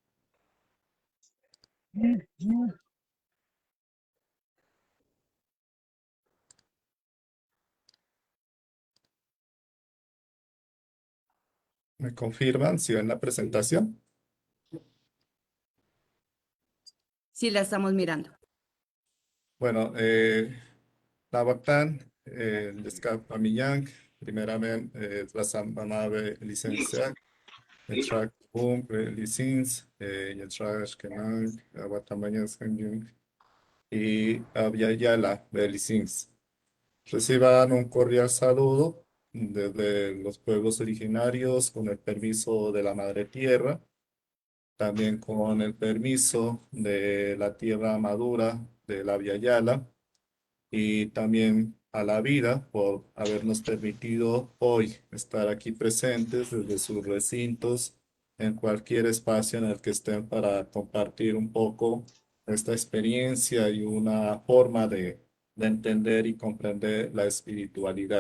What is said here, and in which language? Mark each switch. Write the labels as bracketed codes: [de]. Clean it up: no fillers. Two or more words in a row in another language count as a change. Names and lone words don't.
[es] ¿Me confirman si ven la presentación? Sí, la estamos mirando. Bueno, Tabactán, Descap Amiyang, primeramente, Tlasamanabe licencia, Etrak Bum, Licins, Yetrak Kenang, Aguatamañas Kanjung y Abyayala, Licins. Reciban un cordial saludo desde los pueblos originarios con el permiso de la Madre Tierra, también con el permiso de la Tierra Madura de la Via Yala y también a la vida por habernos permitido hoy estar aquí presentes desde sus recintos en cualquier espacio en el que estén para compartir un poco esta experiencia y una forma de entender y comprender la espiritualidad.